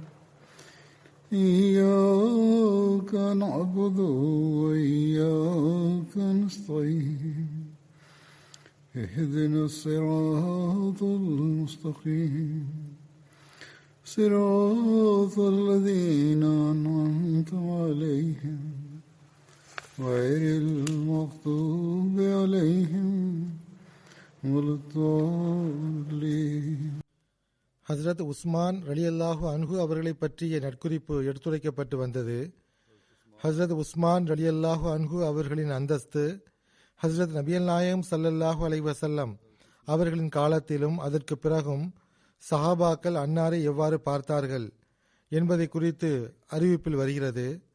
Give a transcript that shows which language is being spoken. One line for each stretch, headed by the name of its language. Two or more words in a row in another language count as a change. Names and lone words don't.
Arabic: إياك نعبد وإياك نستعين اهدنا الصراط المستقيم صراط الذين أنعمت عليهم غير المغضوب عليهم ولا الضالين.
Tamil: ஹஸ்ரத் உஸ்மான்
Arabic: رضي الله عنه
Tamil: அவர்களை பற்றிய நற்குறிப்பு எடுத்துரைக்கப்பட்டு வந்தது. ஹஸ்ரத் உஸ்மான்
Arabic: رضي الله عنه
Tamil: அவர்களின் அந்தஸ்து ஹஸ்ரத் நபியல் நாயகம்
Arabic: صلى الله عليه وسلم
Tamil: அவர்களின் காலத்திலும் அதற்கு பிறகும் சஹாபாக்கள் அன்னாரை எவ்வாறு பார்த்தார்கள் என்பதை குறித்து அறிவிப்பில் வருகிறது.